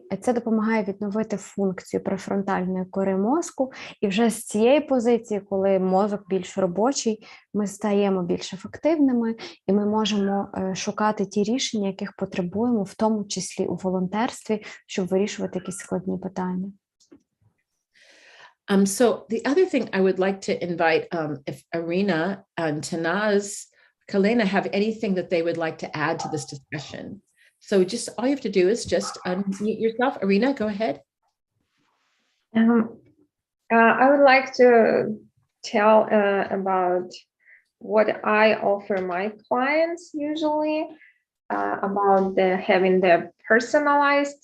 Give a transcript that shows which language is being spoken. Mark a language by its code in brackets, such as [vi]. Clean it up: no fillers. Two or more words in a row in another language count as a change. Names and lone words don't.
[uk] Це допомагає відновити функцію префронтальної кори мозку, і вже з цієї позиції, коли мозок більш робочий, ми стаємо більш ефективними, і ми можемо шукати ті рішення, яких потребуємо, в тому числі у волонтерстві, щоб вирішувати якісь складні питання. [en] So the other thing I would like to invite, if Irina and Tanaz, Kalena have anything that they would like to add to this discussion. So just all you have to do is just unmute yourself. Irina, go ahead. I would like to tell about what I offer my clients usually about having the personalized